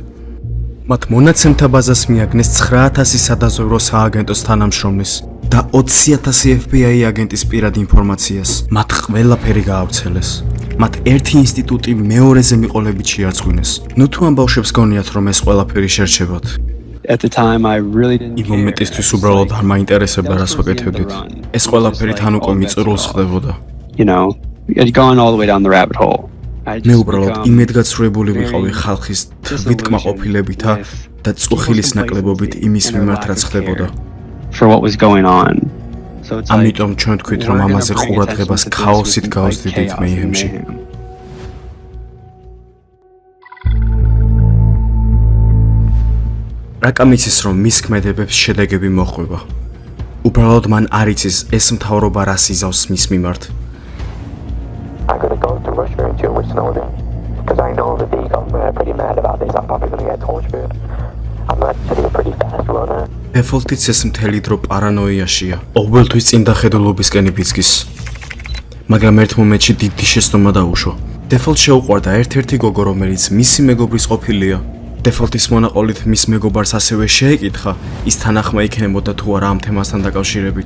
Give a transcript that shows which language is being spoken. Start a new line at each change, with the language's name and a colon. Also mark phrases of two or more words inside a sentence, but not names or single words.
Georgian: მათ მონაცემთა ბაზას მიაგნეს 9000 სადაზვერვო სააგენტოს თანამშრომლის და 20000 FBI აგენტის პირად ინფორმაციას. მათ ყველაფერი გაავრცელეს. მათ ერთი ინსტიტუტი მეორეზე მიყოლებით შეარწმუნეს. ნუ თუ ამ ბავშვებს გონიათ რომ ეს ყველაფერი შერჩებათ.
English: At the time I really didn't.
Georgian: იმ მომენტისთვის უბრალოდ არ მაინტერესებდა რას ვაკეთებდით. ეს ყველაფერი თან უკვე მიწურულს ხდებოდა.
English: You know, I'd gone all the way down the rabbit hole.
Georgian: მე უბრალოდ იმედგაცრუებული ვიყავი ხალხის თვით კმაყოფილებითა და წუხილის ნაკლებობით იმის მიმართ რაც ხდებოდა.
English: For what was going on.
Georgian: ამიტომ ჩვენ თქვით რომ ამაზე ყურადღებას ქაოსით გავსდიდით მეიჰემში. რაკამ იცის რომ მის ქმედებებს შედეგები მოხვება. უბრალოდ მან არ იცის ეს მთავრობა რას იზავს მის მიმართ.
English: I'm gonna go to Russia and chill with Snowden because I know that the government are pretty mad about this. I'm probably gonna get tortured. I'm actually a pretty fast runner.
Georgian: დეფოლტიც ეს მთელი დრო პარანოიაშია. ყოველთვის წინ დახედულობისკენ იბიძგის. მაგრამ ერთ მომენტში დიდი შეცდომა დაუშვა. დეფოლტ შეუყვარდა ერთ-ერთი გოგო, რომელიც მისი მეგობრის ყოფილია. დეფოლტის მონაყოლით მის მეგობარს ასევე შეეკითხა, ის თანახმა იქნებოდა თუ არა ამ თემასთან დაკავშირებით.